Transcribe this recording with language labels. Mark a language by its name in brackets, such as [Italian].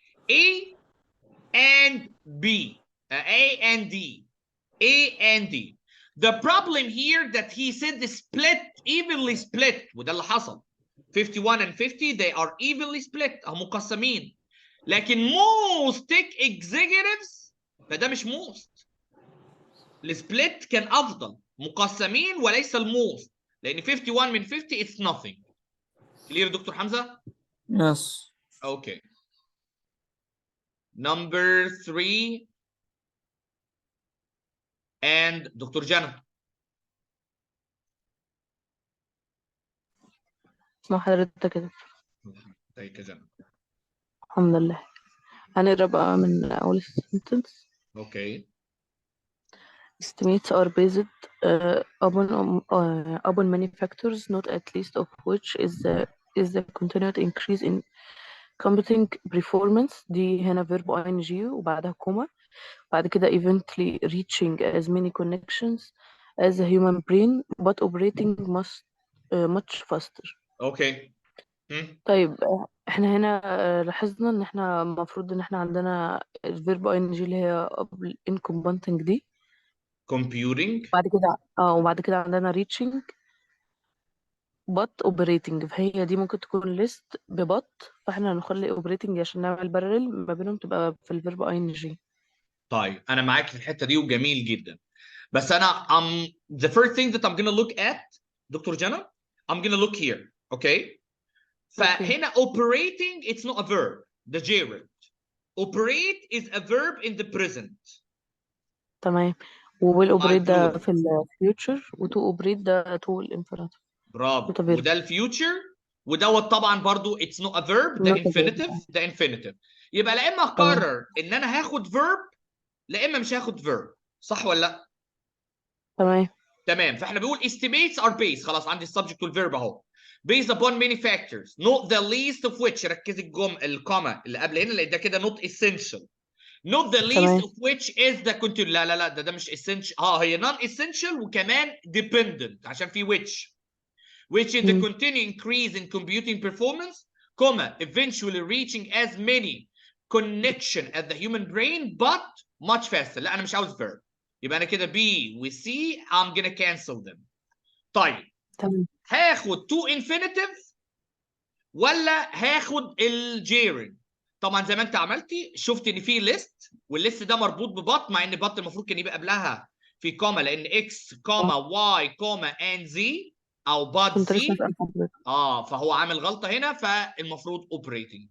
[English] A and B. A and D. A and D. The problem here that he said the split evenly split [Arabic] وده اللي حصل. [English] 51 and 50 they are evenly split مقسمين. لكن most tech executives [Arabic] فده مش [English] most. [Arabic] السبليت كان افضل مقسمين وليس الموست لان 51 من 50 [English] it's nothing. Clear [Arabic] دكتور حمزة؟ [English] Yes. Okay. Number 3 and doctor جنى. [Arabic] اسمع حضرتك كده. ازيك يا جنى؟ الحمد لله. هنقرا بقى من أول السنتنس. [English] Okay. Estimates are based upon many factors, not at least of which is the continued increase in computing performance. [Arabic] دي هنا verb ing وبعدها كوما. بعد كده [English] eventually reaching as many connections as a human brain but operating much faster. Okay. [Arabic] طيب احنا هنا لاحظنا ان احنا المفروض ان احنا عندنا الفيرب اي ان جي اللي هي قبل انكومبانتنج دي. [English] Computing. [Arabic] وبعد كده عندنا ريتشنج بط اوبريتنج، فهي دي ممكن تكون ليست ببط، فاحنا هنخلي اوبريتنج عشان نعمل بارل ما بينهم تبقى في الفيرب اي ان جي. طيب انا معاك في الحته دي وجميل جدا بس انا [English] the first thing that I'm gonna look at doctor جنى I'm gonna look here okay فهنا operating it's not a verb the gerund operate is a verb in the present. [Arabic] تمام. وويل اوبريت [English] Like [Arabic] ده [English] plural. [Arabic] في الفيوتشر وتو اوبريت ده تو الانفينيتيف. برافو وده الفيوتشر ودوت طبعا برضو [English] it's not a verb [Arabic] ده infinitive ده infinitive يبقى لا اما اقرر ان انا هاخد verb لا اما مش هاخد verb صح ولا لا؟ تمام فاحنا بنقول [English] estimates are based [Arabic] خلاص عندي السبجكت والفيرب اهو based upon many factors not the least of which ركز الكوما اللي قبل هنا [English] لان ده كده not essential not the least of which is the continuous [Arabic] لا ده مش [English] essential [Arabic] هي non [English] essential وكمان dependent عشان في which is the continuing increase in computing performance comma eventually reaching as many connection as the human brain but much faster [Arabic] لا انا مش عاوز [English] verb [Arabic] يبقى انا كده [English] B و C I'm gonna cancel them. [Arabic] طيب هاخد to infinitive ولا هاخد الجيرن؟ طبعا زي ما انت عملتي شفت ان في ليست والليست ده مربوط ببط مع ان بط المفروض كان يبقى قبلها في كوما لان x كوما y كوما and z او بات z فهو عامل غلطه هنا فالمفروض operating.